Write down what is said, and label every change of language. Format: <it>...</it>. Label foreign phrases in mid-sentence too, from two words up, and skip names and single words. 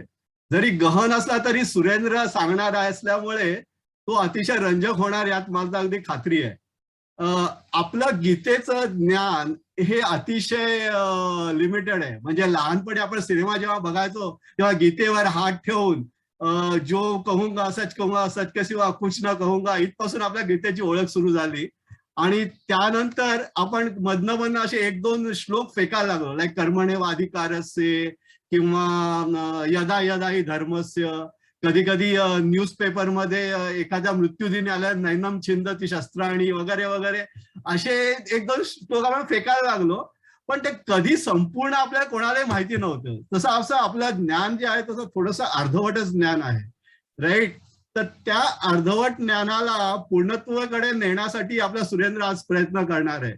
<mr>जरी गहन असला तरी सुरेंद्र सांगणार असल्यामुळे तो अतिशय रंजक होणार यात मला अगदी खात्री आहे. आपलं गीतेचं ज्ञान हे अतिशय लिमिटेड आहे. म्हणजे लहानपणी आपण सिनेमा जेव्हा बघायचो तेव्हा गीतेवर हात ठेवून</mr> <hi>जो कहूंगा सच के सिवा कुछ न कहूंगा</hi> <mr>इथपासून आपल्या गीतेची ओळख सुरू झाली. आणि त्यानंतर आपण मधनं असे एक दोन श्लोक फेकायला लागलो, लाईक कर्मण्येवाधिकारस्य किंवा</mr> <sa>यदा यदा हि धर्मस्य.</sa> <mr>कधी कधी न्यूजपेपरमध्ये एखाद्या मृत्यूदिनी आल्या</mr> <sa>नैनम छिंदती शस्त्राणी</sa> <mr>वगैरे वगैरे असे एक दोन श्लोक आपण फेकायला लागलो. पण ते कधी संपूर्ण आपल्याला कोणालाही माहिती नव्हतं. तसं असं आपलं ज्ञान जे आहे तसं थोडंसं अर्धवटच ज्ञान आहे, राईट. तर त्या अर्धवट ज्ञानाला पूर्णत्वाकडे नेण्यासाठी आपला सुरेंद्र आज प्रयत्न करणार आहे.</mr>